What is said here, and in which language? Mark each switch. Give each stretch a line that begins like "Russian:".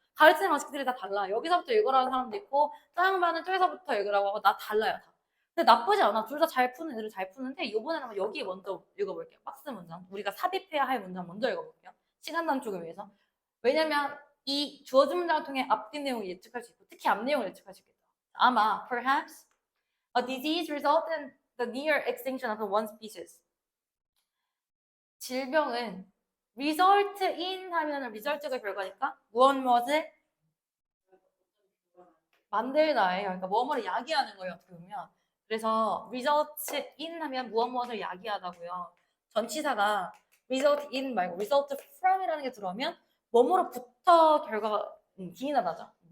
Korean: 가르치는 방식들이 다 달라. 여기서부터 읽으라는 사람도 있고 짜양반은 저기서부터 읽으라고 하고 다 달라요. 다. 근데 나쁘지 않아. 둘 다 잘 푸는 애들 잘 푸는데 이번에는 한번 여기 먼저 읽어볼게요. 박스 문장. 우리가 삽입해야 할 문장 먼저 읽어볼게요. 시간 단축을 위해서. 왜냐면 이 주어진 문장을 통해 앞뒤 내용을 예측할 수 있고 특히 앞 내용을 예측할 수 있겠죠. 아마
English: perhaps a disease resulted in the near extinction of one species.
Korean: 질병은 result in 하면 result가 결과니까 무엇을 만들다예요. 그러니까 뭐뭐를 야기하는 거예요. 어떻게 보면. 그래서 results in 하면 무엇을 야기하다고요. 전치사가 result in 말고 result from이라는 게 들어오면 뭐뭐로부터 결과가 기인하 나죠.